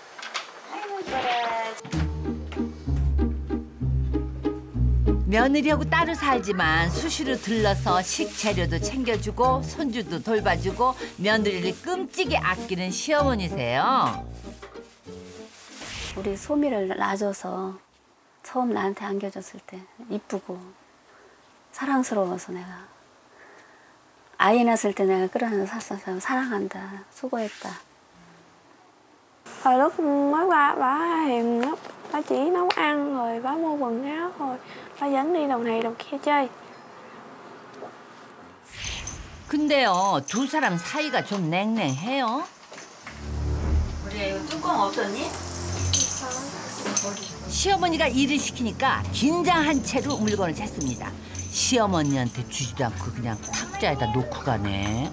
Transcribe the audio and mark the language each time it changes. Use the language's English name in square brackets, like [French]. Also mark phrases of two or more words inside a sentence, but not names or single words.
[Korean] 며느리하고 따로 살지만 수시로 들러서 식재료도 챙겨주고 손주도 돌봐주고 며느리를 끔찍이 아끼는 시어머니세요. 우리 소미를 낳아줘서 처음 나한테 안겨줬을 때 이쁘고 사랑스러워서 내가 아이 낳았을 때 내가 끌어안아서 사랑한다, 수고했다. [Vietnamese] Hồi lúc mới qua bà hiền lắm. Bà chỉ nấu ăn rồi bà mua quần áo rồi bà dẫn đi đầu này đầu kia chơi. [Korean] 근데요 두 사람 사이가 좀 냉랭해요. 우리 이거 뚜껑 없었니? 시어머니가 일을 시키니까 긴장한 채로 물건을 찾습니다. 시어머니한테 주지도 않고 그냥 탁자에다 놓고 가네.